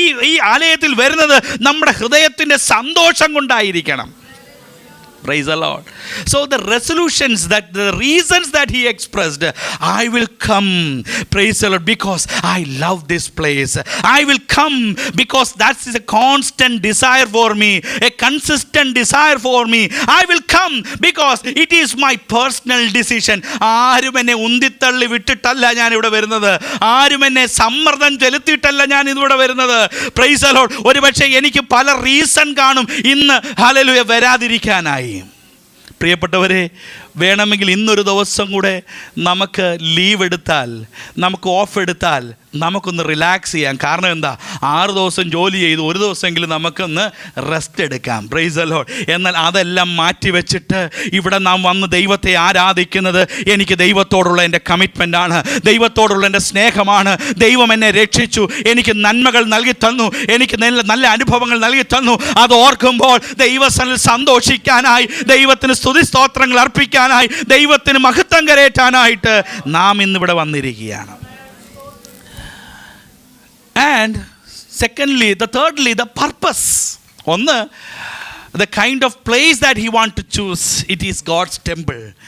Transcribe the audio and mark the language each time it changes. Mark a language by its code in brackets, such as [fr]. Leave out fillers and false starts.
[ml] ഈ ആലയത്തിൽ വരുന്നത് നമ്മുടെ ഹൃദയത്തിൻ്റെ സന്തോഷം കൊണ്ടായിരിക്കണം. [en] Praise the Lord. So the resolutions, the reasons that he expressed, I will come, praise the Lord, because I love this place. I will come because that is a constant desire for me, a consistent desire for me. I will come because it is my personal decision. [ml] ആരും എന്നെ ഉന്തിത്തള്ളി വിട്ടിട്ടല്ല ഞാൻ ഇവിടെ വരുന്നത്. ആരും എന്നെ സമ്മർദ്ദം ചെലുത്തിയിട്ടല്ല ഞാൻ ഇവിടെ വരുന്നത്. [en] Praise the lord. [ml] ഒരുപക്ഷെ എനിക്ക് പല റീസൺ കാണും ഇന്ന് ഹല്ലേലൂയ വരാതിരിക്കാനായി. പ്രിയപ്പെട്ടവരെ, വേണമെങ്കിൽ ഇന്നൊരു ദിവസം കൂടെ നമുക്ക് ലീവ് എടുത്താൽ, നമുക്ക് ഓഫ് എടുത്താൽ നമുക്കൊന്ന് റിലാക്സ് ചെയ്യാം. കാരണം എന്താ, 6 ദിവസം ജോലി ചെയ്ത് ഒരു ദിവസമെങ്കിലും നമുക്കൊന്ന് റെസ്റ്റ് എടുക്കാം. [en] Praise the lord. [ml] എന്നാൽ അതെല്ലാം മാറ്റി വെച്ചിട്ട് ഇവിടെ നാം വന്ന് ദൈവത്തെ ആരാധിക്കുന്നത് എനിക്ക് ദൈവത്തോടുള്ള എൻ്റെ കമ്മിറ്റ്മെൻ്റാണ്, ദൈവത്തോടുള്ള എൻ്റെ സ്നേഹമാണ്. ദൈവം എന്നെ രക്ഷിച്ചു, എനിക്ക് നന്മകൾ നൽകി തന്നു, എനിക്ക് നല്ല അനുഭവങ്ങൾ നൽകി തന്നു. അത് ഓർക്കുമ്പോൾ ദൈവസന്നിധിയിൽ സന്തോഷിക്കാനായി, ദൈവത്തിന് സ്തുതി സ്തോത്രങ്ങൾ അർപ്പിക്കാനായി, ദൈവത്തിന് മഹത്വം കരേറ്റാനായിട്ട് നാം ഇന്നിവിടെ വന്നിരിക്കുകയാണ്. [en] And secondly, thirdly, the purpose. [ml] ഒന്ന്, [en] the kind of place that he want to choose, it is God's temple.